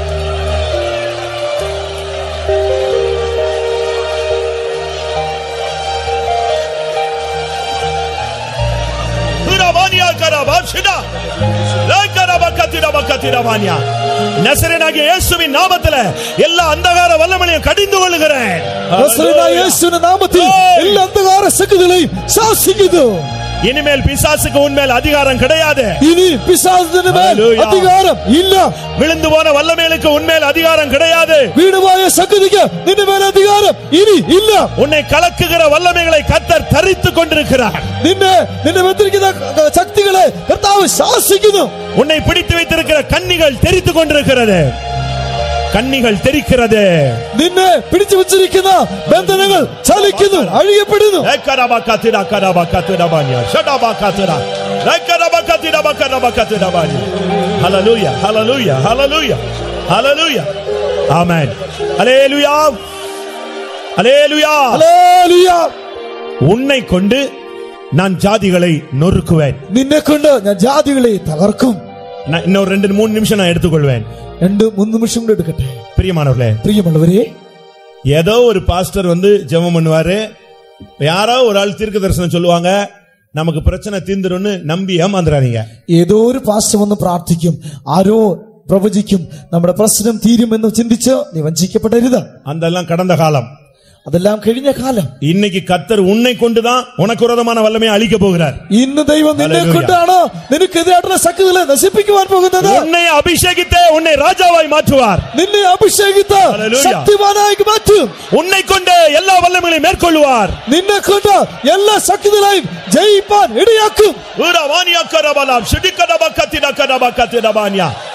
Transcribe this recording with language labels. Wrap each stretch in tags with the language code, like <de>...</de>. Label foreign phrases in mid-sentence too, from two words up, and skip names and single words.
<ta>நசரேயனாகிய இயேசுவின் நாமத்திலே எல்லா அந்தகார வல்லமையையும் கடிந்து கொள்கிறேன்.</ta> <ml>നസറേയനായ യേശുവിന്റെ നാമത്തിൽ എല്ലാ അന്ധകാര ശക്തികളെയും ശാസിക്കുന്നു.</ml> <ta>இனிமேல் பிசாசுக்கு உன்மேல் அதிகாரம் கிடையாது.</ta> <ml>ഇനി പിശാചിന്റെ മേൽ അധികാരം ഇല്ല.</ml> <ta>விழுந்து போன வல்லமைகளுக்கு உன்மேல் அதிகாரம் கிடையாது.</ta> <ml>വീണുപോയ ശക്തിക്ക് നിന്റെ മേൽ അധികാരം ഇനി ഇല്ല.</ml> <ta>உன்னை கலக்குகிற வல்லமைகளை கர்த்தர் தரித்துக் கொண்டிருக்கிறார்.</ta> <ml>നിന്നെ വെത്തിരിക്കുന്ന ശക്തികളെ കർത്താവ് ശാസിക്കുന്നു.</ml> <ta>உன்னை பிடித்து வைத்திருக்கிற கண்ணிகள் தெரித்துக் கொண்டிருக்கிறது.</ta> <ml>കണ്ണികൾ തെറിക്കുന്നത്. നിന്നെ പിടിച്ചു വെച്ചിരിക്കുന്ന ബന്ധനങ്ങൾ ചലിക്കുന്നു, അഴിയപ്പെടുന്നു. ഹല്ലേലൂയ, ഹല്ലേലൂയ, ഹല്ലേലൂയ, ഹല്ലേലൂയ, ഹല്ലേലൂയ.</ml> <ta>ஆமென். அல்லேலூயா, அல்லேலூயா,</ta> <ml>ഹല്ലേലൂയ.</ml> <ta>உன்னை கொண்டு நான் ஜாதிகளை நொறுக்குவேன்.</ta> <ml>നിന്നെ കൊണ്ട് ഞാൻ ജാതികളെ തകർക്കും.</ml> <ta>இன்னொரு 2-3 நிமிஷம் நான் எடுத்துக்கொள்வேன்.</ta> <ml>2-3 നിമിഷം കൂടെ എടുക്കട്ടെ.</ml> <ta>பிரியமானவர்களே,</ta> <ml>പ്രിയമുള്ളവരെ,</ml> <ta>ஏதோ ஒரு பாஸ்டர் ஜெபம் பண்ணுவாரு, யாரோ ஒரு ஆள் தீர்க்க தரிசனம் சொல்லுவாங்க, நமக்கு பிரச்சனை தீர்ந்துரும்னு நம்பி ஏமாந்துறாதீங்க.</ta> <ml>ഏതോ ഒരു പാസ്റ്റർ വന്ന് പ്രാർത്ഥിക്കും, ആരോ പ്രവചിക്കും, നമ്മുടെ പ്രശ്നം തീരുമെന്ന് ചിന്തിച്ച് നീ വഞ്ചിക്കപ്പെടരുത്.</ml> <ta>அதெல்லாம் கடந்த காலம்.</ta> <ml>അതെല്ലാം കഴിഞ്ഞ കാലം.</ml> <ta>இன்னைக்கு கர்த்தர் உன்னை கொண்டுதான் உனக்கு விரோதமான வல்லமையை அழிக்க போகிறார்.</ta> <ml>ഇന്ന് ദൈവം നിന്നെ കൊണ്ടാണ് നിനക്കെതിരായിട്ടുള്ള ശക്തികളെ നശിപ്പിക്കുവാൻ പോകുന്നത്.</ml> <ta>உன்னை அபிஷேகித்து உன்னை ராஜாவாய் மாற்றுவார்.</ta> <ml>നിന്നെ അഭിഷേകിത്ത് ശക്തിമാനായി മാറ്റും.</ml> <ta>உன்னை கொண்டு எல்லா வல்லமைகளையும் மேற்கொள்வார்.</ta> <ml>നിന്നെ കൊണ്ട് എല്ലാ ശക്തികളെയും ജയിപ്പാൻ ഇടയാക്കും. உரவானியா கரபலாம் சிடிகடபக்கத்திட கடபக்கத்திடபானியா.</ml>